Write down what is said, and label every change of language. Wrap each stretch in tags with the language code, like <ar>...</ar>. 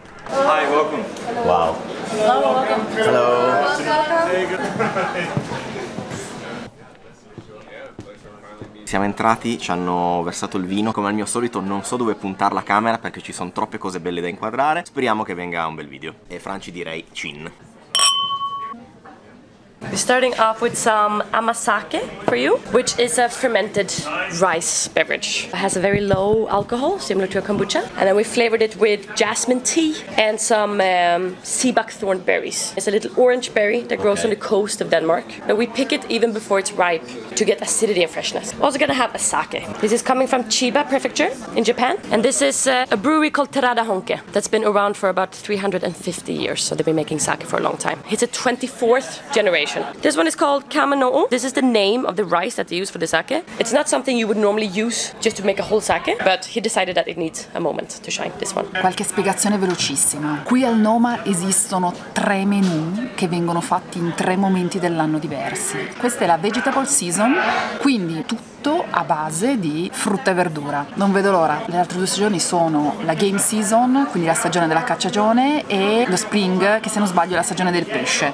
<en>Hi, welcome. Wow. Hello.</en> <it>Siamo entrati, ci hanno versato il vino. Come al mio solito non so dove puntare la camera perché ci sono troppe cose belle da inquadrare. Speriamo che venga un bel video. E Franci direi cin.</it> <en>We're starting off with some amasake for you, which is a fermented rice beverage. It has a very low alcohol, similar to a kombucha. And then we flavored it with jasmine tea and some sea buckthorn berries. It's a little orange berry that grows on the coast of Denmark. And we pick it even before it's ripe to get acidity and freshness. We're also gonna have a sake. This is coming from Chiba Prefecture in Japan. And this is a brewery called Terada Honke that's been around for about 350 years. So they've been making sake for a long time. It's a 24th generation. This one is called Kamano. This is the name of the rice that they use for the sake. It's not something you would normally use just to make a whole sake, but he decided that it needs a moment to shine, this one.</en> <it>Qualche spiegazione velocissima. Qui al Noma esistono 3 menù che vengono fatti in 3 momenti dell'anno diversi. Questa è la vegetable season, quindi tutto a base di frutta e verdura. Non vedo l'ora. Le altre 2 stagioni sono la game season, quindi la stagione della cacciagione, e lo spring, che se non sbaglio è la stagione del pesce.</it>